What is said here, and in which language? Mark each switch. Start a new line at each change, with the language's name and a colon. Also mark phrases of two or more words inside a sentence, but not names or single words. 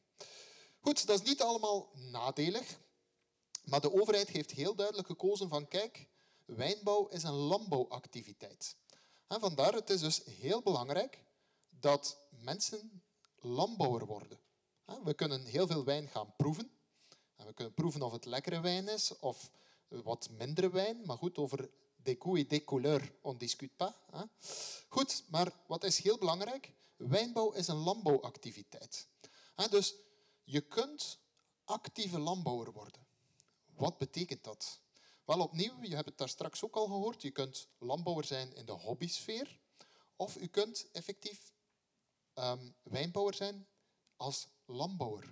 Dutch: Goed, dat is niet allemaal nadelig, maar de overheid heeft heel duidelijk gekozen van kijk, wijnbouw is een landbouwactiviteit. En vandaar, het is dus heel belangrijk dat mensen landbouwer worden. We kunnen heel veel wijn gaan proeven. En we kunnen proeven of het lekkere wijn is of wat mindere wijn. Maar goed, over
French: des goûts et des couleurs, on discute pas.
Dutch: Goed, maar wat is heel belangrijk? Wijnbouw is een landbouwactiviteit. Dus je kunt actieve landbouwer worden. Wat betekent dat? Wel opnieuw, je hebt het daar straks ook al gehoord, je kunt landbouwer zijn in de hobbysfeer of je kunt effectief wijnbouwer zijn als landbouwer.